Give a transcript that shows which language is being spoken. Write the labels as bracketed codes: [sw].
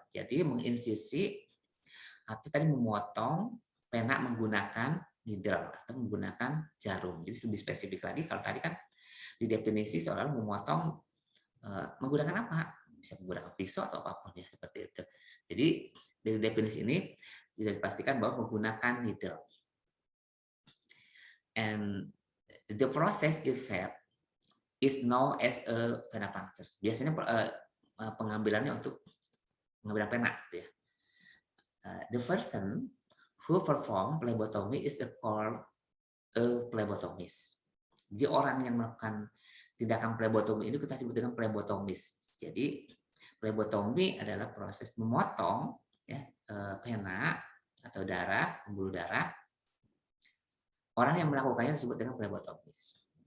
[id] Jadi menginsisi atau tadi memotong pena menggunakan needle atau menggunakan jarum. Jadi lebih spesifik lagi, kalau tadi kan di definisi seolah memotong menggunakan apa? Bisa menggunakan pisau atau apapun ya, seperti itu. Jadi dari definisi ini sudah dipastikan bahwa menggunakan needle. [en] And the process itself is known as a venipuncture. [id] Biasanya pengambilannya untuk pengambilan pena, gitu ya. [en] The person who perform phlebotomy is called a phlebotomist. [id] Jadi orang yang melakukan tindakan phlebotomy ini kita sebut dengan phlebotomist. Jadi phlebotomy adalah proses memotong ya, pena atau darah, pembuluh darah. Orang yang melakukannya disebut dengan phlebotomist.